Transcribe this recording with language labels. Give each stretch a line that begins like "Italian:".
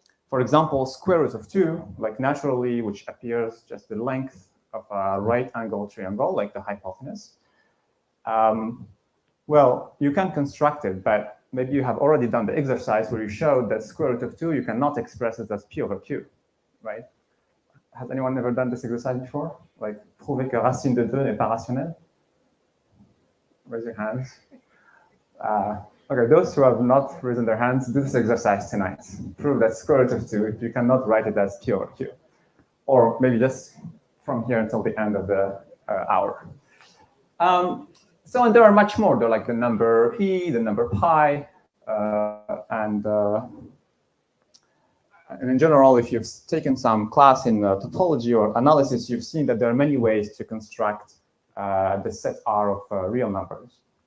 English: For example, square root of 2, like naturally, which appears just the length of a right angle triangle, like the hypotenuse. Well, you can construct it, but maybe you have already done the exercise where you showed that square root of 2, you cannot express it as P over Q, right? Has anyone ever done this exercise before? Like,
French: prouver que racine de 2 n'est pas rationnelle?
English: Raise your hands. Okay, those who have not raised their hands, do this exercise tonight. Prove that square root of 2, if you cannot write it as P over Q. Or maybe just from here until the end of the hour. So, and there are much more. They're like the number E, the number pi, and in general, if you've taken some class in topology or analysis, you've seen that there are many ways to construct the set R of real numbers.